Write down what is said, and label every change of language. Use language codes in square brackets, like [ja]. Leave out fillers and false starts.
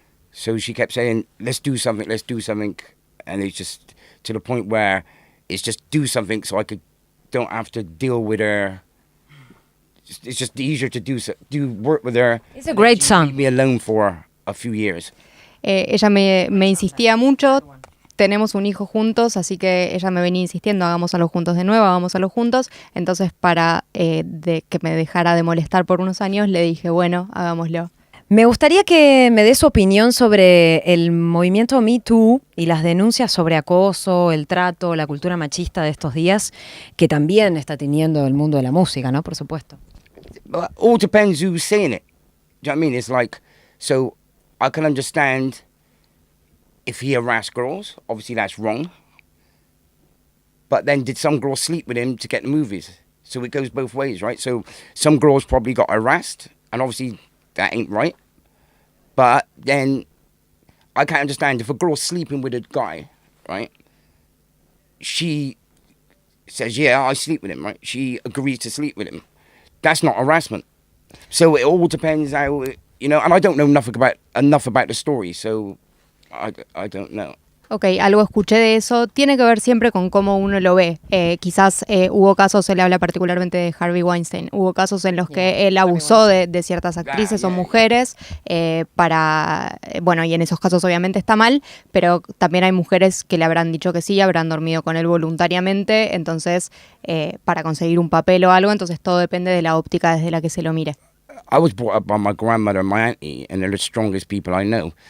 [en] So she kept saying, let's do something. And it's just to the point where it's just do something so I don't have to deal with her. It's just easier to do work with her. It's a great song. Leave me alone for a few years. [es] Ella me insistía mucho. Tenemos un hijo juntos, así que ella me venía insistiendo, hagámoslo juntos de nuevo, hagámoslo juntos. Entonces, para que me dejara de molestar por unos años, le dije, bueno, hagámoslo. Me gustaría que me des su opinión sobre el movimiento Me Too y las denuncias sobre acoso, el trato, la cultura machista de estos días, que también está teniendo el mundo de la música, ¿no? Por supuesto. [en] All depends who's saying it. Do you know what I mean? It's like, so I can understand if he harassed girls, obviously that's wrong. But then did some girls sleep with him to get the movies? So it goes both ways, right? So some girls probably got harassed, and obviously that ain't right. But then I can't understand if a girl's sleeping with a guy, right? She says, yeah, I sleep with him, right? She agrees to sleep with him. That's not harassment. So it all depends how, and I don't know enough about the story, so I don't know. [es] Ok, algo escuché de eso. Tiene que ver siempre con cómo uno lo ve. Quizás hubo casos, él habla particularmente de Harvey Weinstein, hubo casos en los que él abusó de ciertas actrices o mujeres bueno, y en esos casos obviamente está mal, pero también hay mujeres que le habrán dicho que sí, habrán dormido con él voluntariamente, entonces para conseguir un papel o algo, entonces todo depende de la óptica desde la que se lo mire. [en] I was brought up by my grandmother and my auntie, and they're the strongest people I know.